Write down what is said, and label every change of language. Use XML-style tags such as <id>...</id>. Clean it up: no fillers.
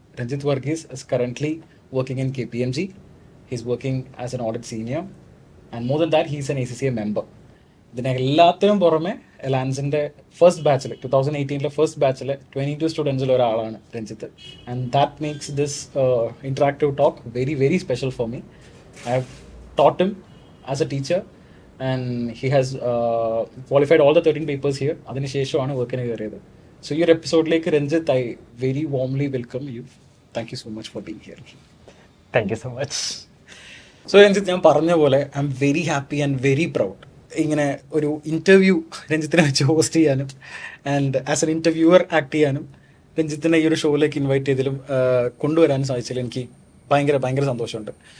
<en>Ranjith Varghese is currently working in KPMG. He's working as an audit senior and more than that he's an ACCA member.</en> <ml>ഇതിനെ എല്ലാത്തിനും പുറമെ അലാൻസിന്റെ first ബാച്ചിൽ 2018 first ബാച്ചിൽ 22 സ്റ്റുഡൻസിൽ ഒരാളാണ് Ranjith.</ml> <en>And that makes this interactive talk very very special for me. I have taught him as a teacher and he has qualified all the 13 papers here.</en> <ml>അതിനുശേഷമാണ് വർക്കിന് കയറിയത്.</ml> <en>so</en> <ml>ഈ ഒരു എപ്പിസോഡിലേക്ക്</ml> <en>Ranjith, I very warmly welcome you. Thank you so much for being here. Thank you so much.</en> <ml>So Ranjith, ഞാൻ പറഞ്ഞ പോലെ</ml> <en>I'm very happy and very proud</en> <ml>ഇങ്ങനെ ഒരു ഇൻ്റർവ്യൂ രഞ്ജിത്തിനെ വെച്ച് ഹോസ്റ്റ് ചെയ്യാനും</ml> <en>and as an interviewer</en> <ml>act ചെയ്യാനും രഞ്ജിത്തിനെ ഈ ഒരു ഷോയിലേക്ക് ഇൻവൈറ്റ് ചെയ്തതിലും കൊണ്ടുവരാനും സാധിച്ചതിൽ എനിക്ക് ഭയങ്കര ഭയങ്കര സന്തോഷമുണ്ട്.</ml>